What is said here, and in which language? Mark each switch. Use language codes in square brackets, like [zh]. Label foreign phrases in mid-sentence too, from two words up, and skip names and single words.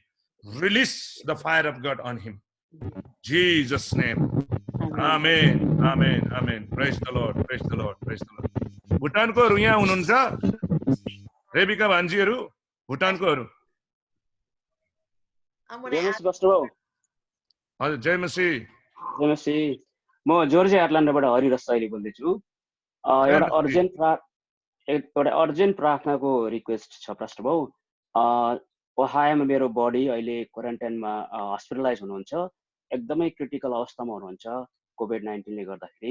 [en] Release the fire of God on him. Jesus' name. Amen. Amen. Amen. Praise the Lord. Praise the Lord. Praise the Lord. Bhutan ko ruya hununcha? Rebecca Vanjiru, Bhutan ko ru. [ne] जय मसीह। जय मसीह। म जर्जिया एटलान्टाबाट हरि रसाइली बोल्दैछु। एउटा अर्जेन्ट प्रार्थनाको रिक्वेस्ट छ पास्टर बाउ। ओहायोमा मेरो बडी अहिले क्वारेन्टाइनमा हस्पिटलाइज हुनुहुन्छ। एकदमै क्रिटिकल अवस्थामा हुनुहुन्छ कोभिड-19 ले गर्दाखेरि।